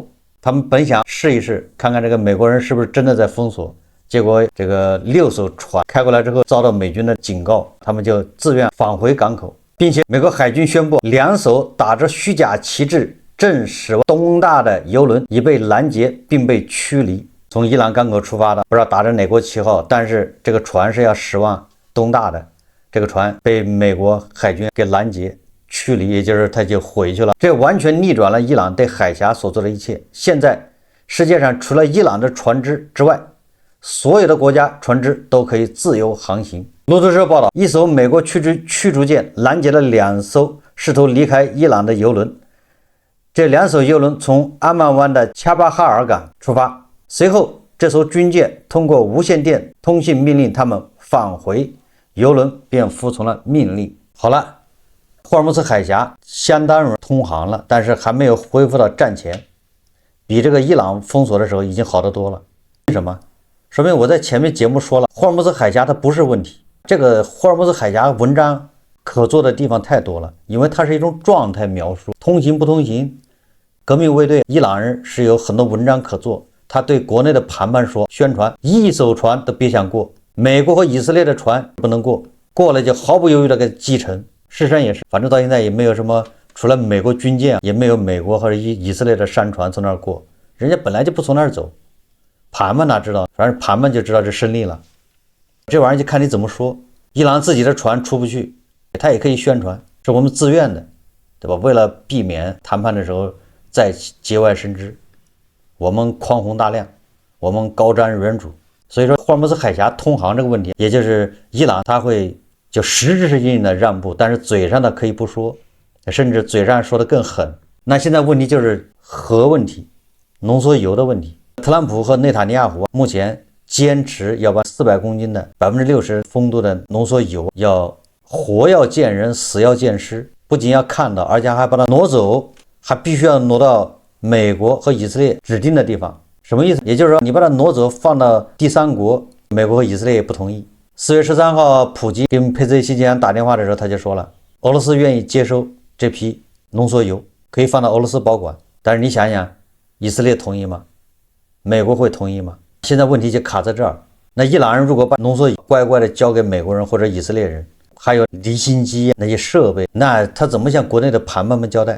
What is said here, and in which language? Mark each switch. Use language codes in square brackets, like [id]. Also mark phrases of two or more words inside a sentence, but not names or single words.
[zh] 他們本想試一試，看看這個美國人是不是真的在封鎖，結果這個6艘船開過來之後遭到美軍的警告，他們就自願返回港口，並且美國海軍宣布2艘打着虛假旗幟正駛往東大的油輪已被攔截並被驅離。從伊朗港口出發的，不知道打着哪國旗號，但是這個船是要駛往東大的，這個船被美國海軍給攔截驅離，也就是他就回去了。這完全逆轉了伊朗对海峽所做的一切。現在世界上除了伊朗的船只之外，所有的国家船只都可以自由航行。路透社報道，一艘美国驅逐艦攔截了2艘試圖離開伊朗的油輪，這2艘油輪從阿曼灣的恰巴哈爾港出發，隨後這艘軍艦通過無線電通信命令他們返回，油輪便服从了命令。好了，霍爾木茲海峽相當于通航了，但是還沒有恢復到戰前，比這個伊朗封鎖的時候已經好得多了。為什麼？說明我在前面節目說了，霍爾木茲海峽它不是問題。這個霍爾木茲海峽文章可做的地方太多了，因為它是一種狀態描述，通行不通行，革命卫队伊朗人是有很多文章可做。他对国內的談判說，宣傳1艘船都別想過，美國和以色列的船不能過，過了就毫不猶豫的給擊沉。事實上也是，反正到現在也沒有什麼，除了美國軍艦，也沒有美國和以色列的商船從那兒過，人家本來就不從那兒走。盤判哪知道，反正盘判就知道這勝利了。這玩意兒就看你怎麼說。伊朗自己的船出不去，他也可以宣傳是我們自願的，對吧？為了避免談判的時候再節外生枝，我們寬宏大量， 我們高瞻遠矚。所以說，霍爾木茲海峽通航這個問題，也就是伊朗他會就實質性的讓步，但是嘴上的可以不說，甚至嘴上说的更狠。那现在問題就是核問題，濃縮鈾的問題。特朗普和內塔尼亞胡目前堅持要把400公斤的60%豐度的濃縮鈾要活要見人，死要見屍，不僅要看到，而且還把它挪走，還必須要挪到美國和以色列指定的地方。什麼意思？也就是說，你把它挪走放到第三國，美國和以色列也不同意。4月13號，普京跟佩斯期间打電話的時候，他就說了，俄羅斯願意接收這批濃縮鈾，可以放到俄羅斯保管。但是你想想，以色列同意嗎？美國會同意嗎？現在問題就卡在這兒。那伊朗人如果把濃縮鈾乖乖的交給美國人或者以色列人，還有離心機那些設備，那他怎麼向國內的盤man們交代？